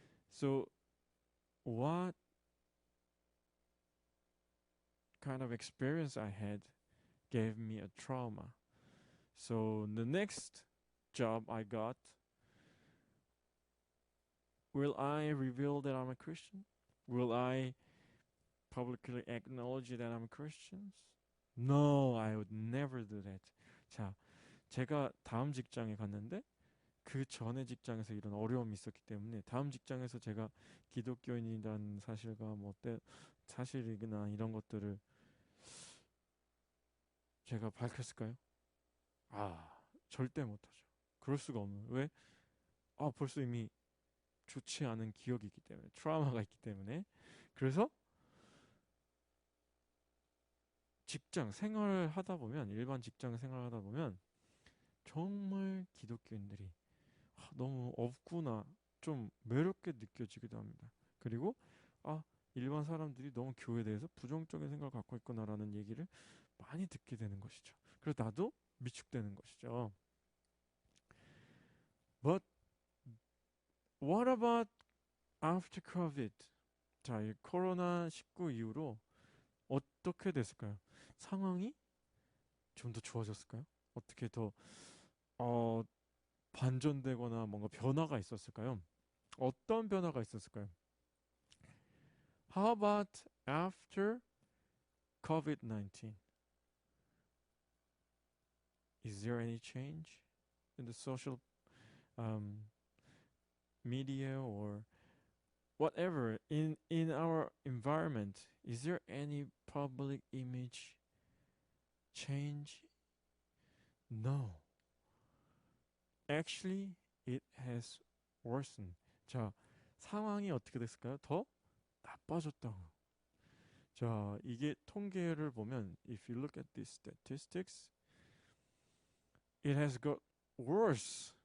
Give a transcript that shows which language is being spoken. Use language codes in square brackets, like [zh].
[en] So, what kind of experience I had gave me a trauma. So, the next job I got, will I reveal that I'm a Christian? Will I publicly acknowledge that I'm a Christian? No, I would never do that. [ko] 자, 제가 다음 직장에 갔는데 그 전에 직장에서 이런 어려움이 있었기 때문에 다음 직장에서 제가 기독교인이라는 사실과 사실이나 이런 것들을 제가 밝혔을까요? 절대 못하죠. 그럴 수가 없는. 왜? 벌써 이미 좋지 않은 기억이 있기 때문에, 트라우마가 있기 때문에. 그래서 직장 생활을 하다 보면, 일반 직장 생활을 하다 보면 정말 기독교인들이 너무 없구나, 좀 외롭게 느껴지기도 합니다. 그리고 일반 사람들이 너무 교회에 대해서 부정적인 생각을 갖고 있구나라는 얘기를 많이 듣게 되는 것이죠. 그래서 나도 위축되는 것이죠. [en] But what about after COVID? [ko] 자, 이 코로나19 이후로 어떻게 됐을까요? 상황이 좀 더 좋아졌을까요? 어떻게 더 반전되거나 뭔가 변화가 있었을까요? 어떤 변화가 있었을까요? [en] How about after COVID-19? Is there any change in the social media or whatever in our environment? Is there any public image change? No. Actually, it has worsened. [ko] 자, 상황이 어떻게 됐을까요? 더 나빠졌다고. 자, 이게 통계를 보면 [en] if you look at these statistics, it has got worse.